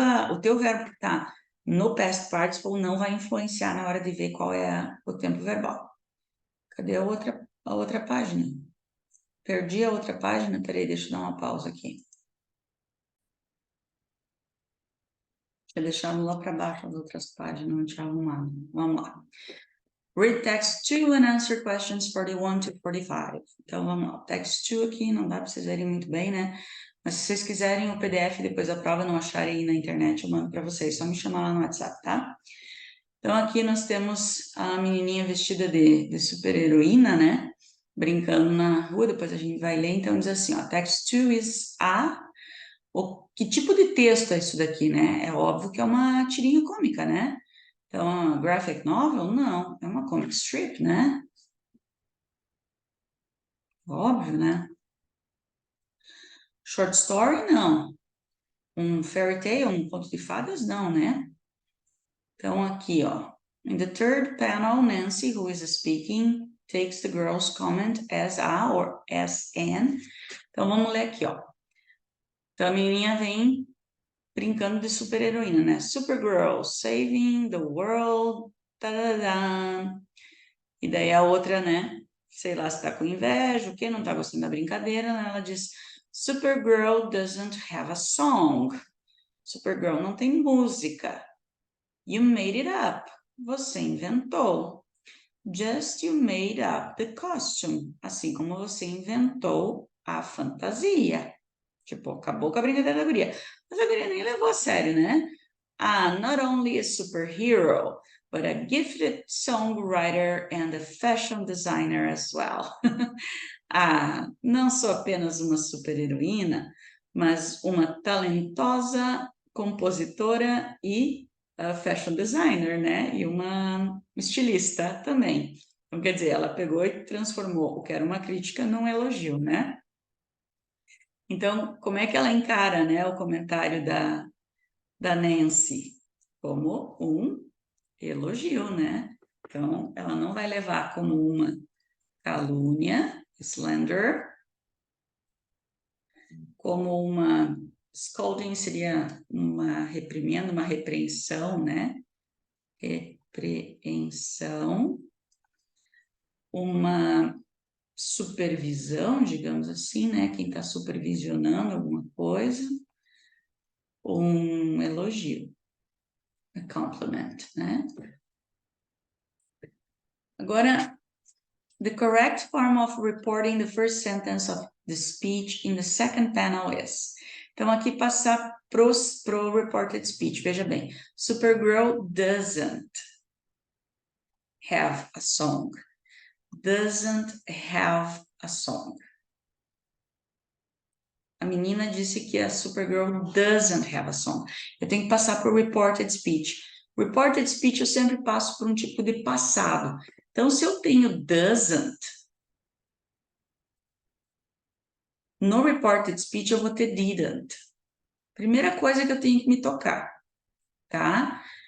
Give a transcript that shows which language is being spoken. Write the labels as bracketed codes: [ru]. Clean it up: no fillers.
[pt] O teu verbo que está no past participle não vai influenciar na hora de ver qual é o tempo verbal. Cadê a outra página? Perdi a outra página? Peraí, deixa eu dar uma pausa aqui. Tinha deixado lá para baixo as outras páginas, não tinha arrumado. Vamos lá. [en] Read text 2 and answer questions 41 to 45. [pt] Então, vamos lá. Text 2 aqui, não dá para vocês verem muito bem, né? Mas se vocês quiserem o PDF depois da prova, não acharem aí na internet, eu mando para vocês. Só me chamar lá no WhatsApp, tá? Então, aqui nós temos a menininha vestida de super-heroína, né? Brincando na rua, depois a gente vai ler. Então, diz assim, ó. [en] Text 2 is a... [pt] Que tipo de texto é isso daqui, né? É óbvio que é uma tirinha cômica, né? Então, a graphic novel? Não, é uma comic strip, né? Óbvio, né? Short story? Não. Um fairy tale, um conto de fadas? Não, né? Então, aqui, ó. [en] In the third panel, Nancy, who is speaking, takes the girl's comment as a or as an. [pt] Então, vamos ler aqui, ó. Então, a menininha vem brincando de super-heroína, né? [en] Supergirl, saving the world, tadadã. [pt] E daí a outra, né? Sei lá se tá com inveja, o que não tá gostando da brincadeira, né? Ela diz: [en] Supergirl doesn't have a song. [pt] Supergirl não tem música. [en] You made it up. [pt] Você inventou. [en] Just you made up the costume. [pt] Assim como você inventou a fantasia. Tipo, acabou com a brincadeira da guria. Mas a guria nem levou a sério, né? [en] Ah, not only a superhero, but a gifted songwriter and a fashion designer as well. [pt] Ah, não sou apenas uma super-heroína, mas uma talentosa compositora e fashion designer, né? E uma estilista também. Então, quer dizer, ela pegou e transformou o que era uma crítica num elogio, né? Então, como é que ela encara, né, o comentário da Nancy? Como um elogio, né? Então, ela não vai levar como uma calúnia, slander, como uma scolding seria uma reprimenda, uma repreensão, né? Repreensão, uma supervisão, digamos assim, né? Quem está supervisionando alguma coisa, um elogio, [en] a compliment, [pt] né? Agora, [en] the correct form of reporting the first sentence of the speech in the second panel is. [pt] Então, aqui passar pro reported speech. Veja bem. [en] Supergirl doesn't have a song. Doesn't have a song. [pt] A menina disse que a Supergirl [en] doesn't have a song. [pt] Eu tenho que passar pro reported speech. Reported speech eu sempre passo por um tipo de passado. Então, se eu tenho doesn't, no reported speech eu vou ter didn't. Primeira coisa que eu tenho que me tocar, tá?